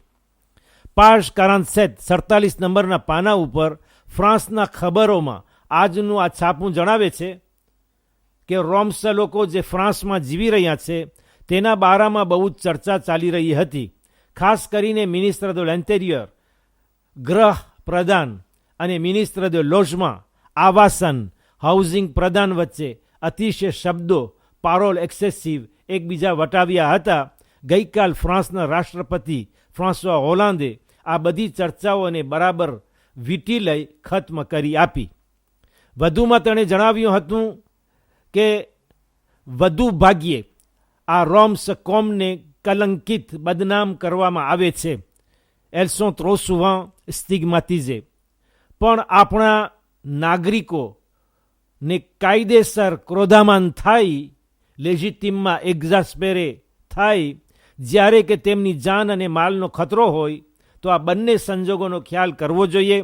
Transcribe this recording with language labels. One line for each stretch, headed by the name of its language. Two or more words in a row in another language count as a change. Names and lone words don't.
Gujarati: પાજ 47 નંબરના પાના ઉપર ફ્રાન્સના ખબરોમાં આજનું આ છાપું જણાવે છે કે રોમ્સ લોકો જે ફ્રાન્સમાં જીવી રહ્યા છે તેના બારામાં બહુ જ ચર્ચા ચાલી રહી હતી.
French: ખાસ કરીને ministre de l'Intérieur,
Gujarati: ગૃહ પ્રધાન, અને
French: ministre de logement,
Gujarati: આવાસન, હાઉસિંગ પ્રધાન વચ્ચે અતિશય શબ્દો,
French: paroles excessives
Gujarati: એકબીજા વટાવ્યા હતા. ગઈકાલ ફ્રાન્સના રાષ્ટ્રપતિ ફ્રાન્સવા હોલાન્ડે આ બધી ચર્ચાઓને બરાબર વીંટી લઈ ખત્મ કરી આપી. વધુમાં તેણે જણાવ્યું હતું કે વધુ ભાગ્યે આ રોમ્સ કોમને કલંકિત બદનામ કરવામાં આવે છે.
French: elles sont trop souvent stigmatisées.
Gujarati: પણ આપણા નાગરિકોને કાયદેસર ક્રોધામાન થાય,
French: légitimement exaspérés
Gujarati: થાય, જ્યારે કે તેમની જાન અને માલનો ખતરો હોય, તો આ બંને સંજોગોનો ખ્યાલ કરવો જોઈએ.